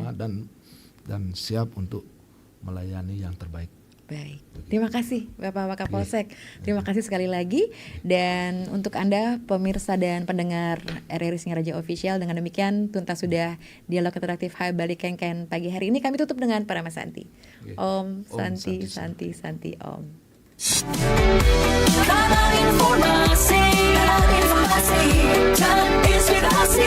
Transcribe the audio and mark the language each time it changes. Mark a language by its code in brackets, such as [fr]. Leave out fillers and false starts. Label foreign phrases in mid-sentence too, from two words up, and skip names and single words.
[id] Dan siap untuk melayani yang terbaik. Baik, terima kasih Bapak Wakapolsek. Terima kasih sekali lagi. Dan untuk Anda pemirsa dan pendengar RRI Singaraja Official, dengan demikian tuntas sudah dialog interaktif Hai Bali Kengken pagi hari ini. Kami tutup dengan Parama Santi. [sa] Om Santi Santi Santi Om. [id] Kanal informasi dan inspirasi.